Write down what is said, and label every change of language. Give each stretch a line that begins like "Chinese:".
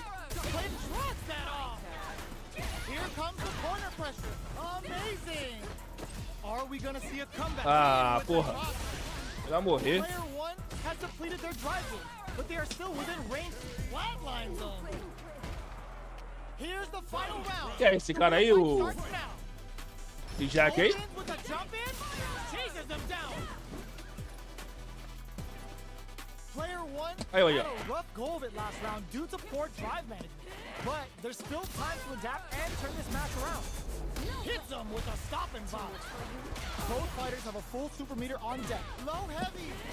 English: Play drops that off. Here comes the corner pressure. Amazing. Are we going to see a comeback?
Portuguese: Ah, porra. Vai morrer.
English: Player 1 has depleted their drive moves, but they are still within range flatline zone. Here's the final round.
Portuguese: Que é esse cara aí, o Jack aí?
English: With a jump in, chases them down. Player 1
Portuguese: Aí,
English: had
Portuguese: ó.
English: a rough go of it last round due to poor drive management, but there's still time to adapt and turn this match around. Hits him with a stop and bop. Both fighters have a full super meter on deck. Low heavy.